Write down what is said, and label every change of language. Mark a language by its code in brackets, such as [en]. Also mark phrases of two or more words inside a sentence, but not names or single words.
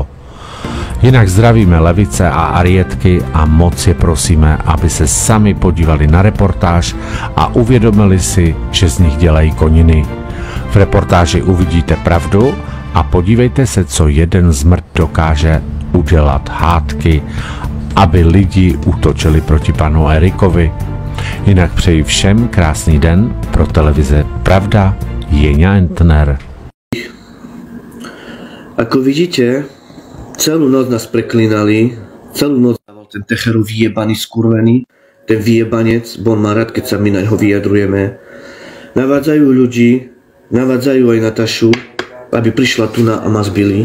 [cs] Jinak zdravíme levice a arietky a moc je prosíme, aby se sami podívali na reportáž a uvědomili si, že z nich dělají koniny. V reportáži uvidíte pravdu a podívejte se, co jeden zmrt dokáže udělat hádky, aby lidi útočili proti panu Erikovi. Jinak přeji všem krásný den. Pro televize Pravda, Jeňa Entner. [sk] Ako vidíte, celú noc nás preklínali, celú noc dával ten Techeru vyjebaný, skurvený, ten vyjebanec, bo on má rád, keď sa my na ňo vyjadrujeme. Navádzajú ľudí, navádzajú aj Natašu, aby prišla tu a ma zbili.